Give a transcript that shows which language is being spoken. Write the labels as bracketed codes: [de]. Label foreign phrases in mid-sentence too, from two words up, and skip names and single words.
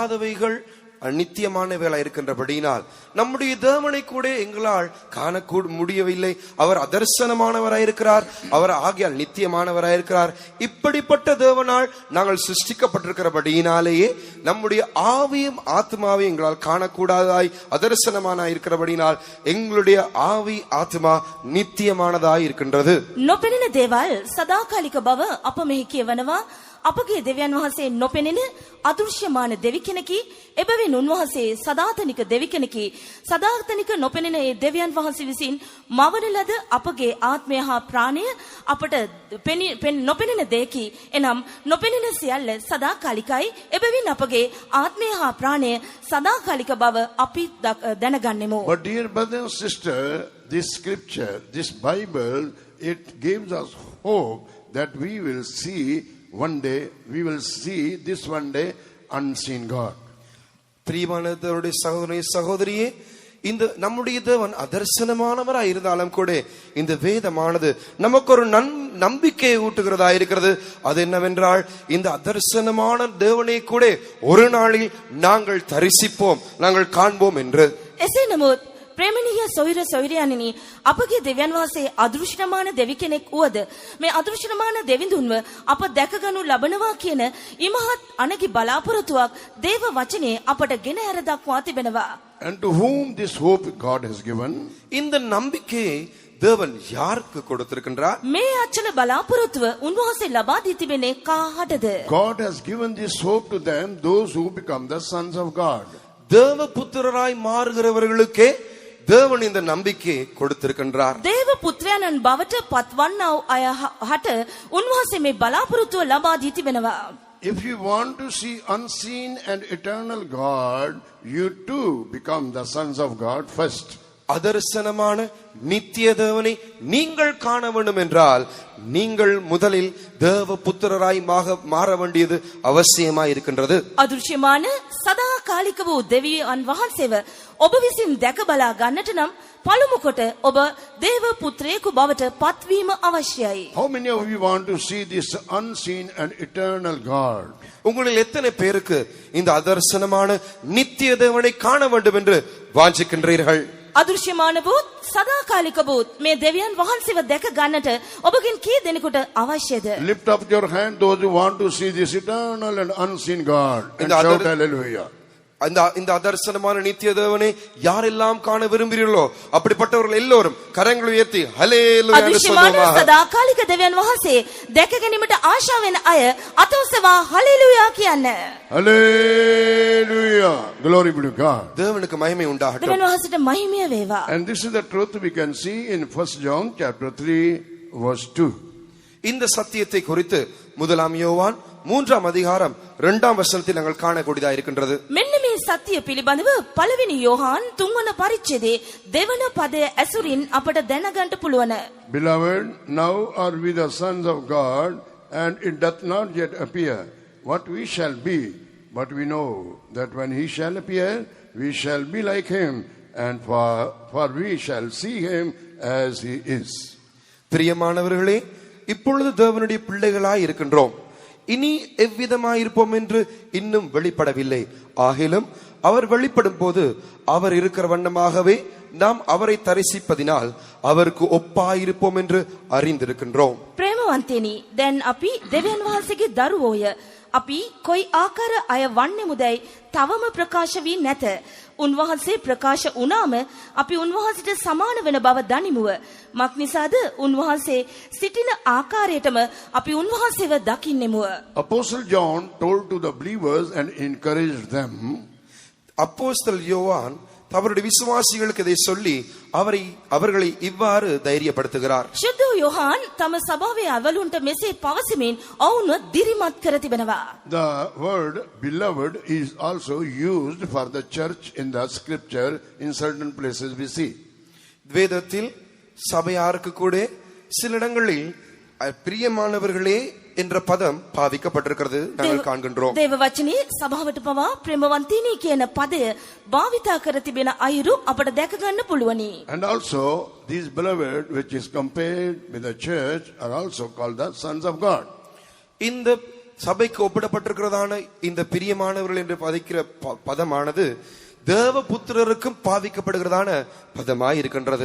[ta] காணப்படாதவைகள் நித்தியமானவைகளா இருக்கின்றபடியினால் நம்முடைய தேவனை கூட எங்களால் காணக்கூட முடியவில்லை. அவர் அதர்சனமானவராயிருக்கிறார், அவர் ஆகியால் நித்தியமானவராயிருக்கிறார். இப்படிப்பட்ட தேவனால் நாங்கள் சிருஷ்டிக்கப்பட்டிருக்கிறபடியினாலேயே நம்முடைய ஆவியும் ஆத்மாவையும் எங்களால் காணக்கூடாதாய் அதர்சனமானாய் இருக்கிறபடினால் எங்களுடைய ஆவி ஆத்மா நித்தியமானதாய் இருக்கின்றது. [si] නොපෙනෙන දේවල් සදාකාලික බව අප මෙහි කියවනවා. අපගේ දෙවියන් වහන්සේ නොපෙනෙන අදෘශ්‍යමාන දෙවි කෙනෙකි. එබැවින් උන්වහන්සේ සදාතනික දෙවි කෙනෙකි. සදාතනික නොපෙනෙන ඒ දෙවියන් වහන්සේ විසින් මවන ලද අපගේ ආත්මය හා ප්‍රාණය අපට නොපෙනෙන දෙයකි. එනම් නොපෙනෙන සියල්ල සදාකාලිකයි. එබැවින් අපගේ ආත්මය හා ප්‍රාණය සදාකාලික බව අපි දැනගන්නෙමු. [en] But dear brother and sister, this scripture, this Bible, it gives us hope that we will see one day, we will see this one day unseen God. [ta] பிரியமானவருடைய சகோதரனே சகோதரியே, இந்த நம்முடைய தேவன் அதர்சனமானவராய் இருந்தாலும் கூட இந்த வேதமானது நமக்கு ஒரு நம்பிக்கையை ஊட்டுகிறதா இருக்கிறது. அது என்னவென்றால், இந்த அதர்சனமான தேவனை கூட ஒரு நாளில் நாங்கள் தரிசிப்போம், நாங்கள் காண்போம் என்று. [si] එසේ නමුත් ප්‍රේමණීය සොයිර සොයිරයන්නි, අපගේ දෙවියන් වහන්සේ අදෘශ්‍යමාන දෙවි කෙනෙක් වුවද මේ අදෘශ්‍යමාන දෙවිඳුන්ව අප දැකගනු ලබනවා කියන ඉමහත් අනගි බලාපොරොත්තුවක් දේව වචනේ අපට ගෙන හැර දක්වා තිබෙනවා. [en] And to whom this hope God has given? [ta] இந்த நம்பிக்கையை தேவன் யாருக்கு கொடுத்திருக்கின்றார்? [si] මේ අචල බලාපොරොත්තුව උන්වහන්සේ ලබා දී තිබෙන්නේ කාටද? [en] God has given this hope to them, those who become the sons of God. [ta] தேவ புத்திரராய் மாறுகிறவர்களுக்கே தேவன் இந்த நம்பிக்கையை கொடுத்திருக்கின்றார். [si] දේව පුත්‍රයන්න් බවට පත්වන්නා වූ අය හට උන්වහන්සේ මේ බලාපොරොත්තුව ලබා දී තිබෙනවා. [en] If you want to see unseen and eternal God, you too become the sons of God first. [ta] அதர்சனமான நித்திய தேவனை நீங்கள் காண வேண்டும் என்றால் நீங்கள் முதலில் தேவ புத்திரராய் மாற வேண்டியது அவசியமாய் இருக்கின்றது. [si] අදෘශ්‍යමාන සදාකාලික වූ දෙවියන් වහන්සේව ඔබ විසින් දැක බලා ගන්නට නම් පළමු කොට ඔබ දේව පුත්‍රයෙකු බවට පත්වීම අවශ්‍යයි. [en] How many of you want to see this unseen and eternal God? [ta] உங்களில் எத்தனை பேருக்கு இந்த அதர்சனமான நித்திய தேவனை காண வேண்டும் என்று வாஞ்சிக்கின்றீர்கள்? [si] අදෘශ්‍යමාන වූත් සදාකාලික වූත් මේ දෙවියන් වහන්සේව දැක ගන්නට ඔබගෙන් කී දෙනෙකුට අවශ්‍යද? [en] Lift up your hand, those who want to see this eternal and unseen God, and shout hallelujah. [ta] இந்த அதர்சனமான நித்திய தேவனை யாரெல்லாம் காண விரும்புகிறீர்களோ அப்படிப்பட்டவர்கள் எல்லோரும் கரங்களை உயர்த்தி ஹல்லேலூயா என்று சொல்லுமா. [si] සදාකාලික දෙවියන් වහන්සේ දැක ගැනීමට ආශාව වෙන අය අතොස්සවා හලෙලූයා කියන්න. [en] Hallelujah. Glory be to God. [ta] தேவனுக்கு மகிமை உண்டாகட்டும். [si] දෙවියන් වහන්සේට මහිමය වේවා. [en] And this is the truth we can see in 1 John chapter 3 verse 2. [ta] இந்த சத்தியத்தை குறித்து முதலாம் யோவான் 3ஆம் அதிகாரம் 2ஆம் வசனத்தில் நாங்கள் காணக்கூடியதா இருக்கின்றது. [si] මෙන්න මේ සත්‍ය පිළිබඳව පළවෙනි යෝහන් 3වන පරිච්ඡේදයේ දෙවන පදය ඇසුරින් අපට දැනගන්න පුළුවන්. [en] Beloved, now are we the sons of God, and it doth not yet appear what we shall be, but we know that when he shall appear, we shall be like him, and for we shall see him as he is. [ta] பிரியமானவர்களே, இப்பொழுது தேவனுடைய பிள்ளைகளாய் இருக்கின்றோம். இனி எவ்விதமாயிருப்போம் என்று இன்னும் வெளிப்படவில்லை. ஆகிலும் அவர் வெளிப்படும் போது அவர் இருக்கிற வண்ணமாகவே நாம் அவரை தரிசிப்பதினால் அவருக்கு ஒப்பாயிருப்போம் என்று அறிந்திருக்கின்றோம். [si] ප්‍රේමවන්තයනි, දැන් අපි දෙවියන් වහන්සේගේ දරුවෝය. අපි කොයි ආකාර අය වන්නේමුදයි තවම ප්‍රකාශ වී නැත. උන්වහන්සේ ප්‍රකාශ වුණාම අපි උන්වහන්සේට සමාන වෙන බව දනිමුව. මක්නිසාද උන්වහන්සේ සිටින ආකාරයටම අපි උන්වහන්සේව දකින්නෙමුව. [en] Apostle John told to the believers and encouraged them. [ta] அப்போஸ்தலர் யோவான் அவருடைய விசுவாசிகளுக்கு இதை சொல்லி அவர்களை இவ்வாறு தைரியப்படுத்துகிறார். [si] ශුද්ධ යෝහන් තම සභාවේ අවලුන්ට මෙසේ පවසමින් ඔවුන්ව දිරිමත් කර තිබෙනවා. [en] The word beloved is also used for the church in the scripture in certain places we see. [ta] வேதத்தில் சபையாருக்கு கூட சில இடங்களில் பிரியமானவர்களே என்ற பதம் பாவிக்கப்பட்டிருக்கிறது நாங்கள் காண்கின்றோம். [si] දේව වචනේ සභාවට පවා ප්‍රේමවන්තිනි කියන පදය භාවිතා කර තිබෙන අයුරු අපට දැක ගන්න පුළුවනි. [en] And also these beloved which is compared with the church are also called the sons of God. [ta] இந்த சபைக்கு ஒப்பிடப்பட்டிருக்கிறதான இந்த பிரியமானவர்கள் என்று பதிக்கிற பதமானது தேவபுத்திரருக்கும் பாவிக்கப்படுகிறதான பதமாய் இருக்கின்றது.